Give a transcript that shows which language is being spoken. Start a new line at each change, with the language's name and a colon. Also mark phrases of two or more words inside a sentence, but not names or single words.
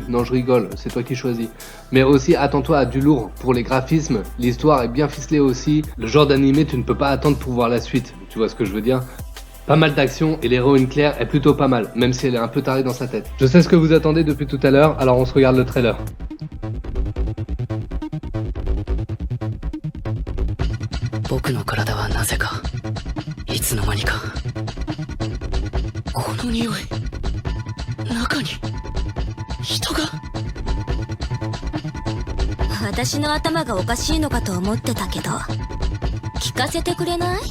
French: Non, je rigole, c'est toi qui choisis. Mais aussi attends-toi à du lourd pour les graphismes, l'histoire est bien ficelée aussi. Le genre d'animé, tu ne peux pas attendre pour voir la suite, tu vois ce que je veux dire ? Pas mal d'action et l'héroïne Claire est plutôt pas mal, même si elle est un peu tarée dans sa tête. Je sais ce que vous attendez depuis tout à l'heure, alors on se regarde le trailer.
Japanese: 僕の体はなぜかいつの間にかこの匂い中に人が私の頭がおかしいのかと思ってたけど聞かせてくれない？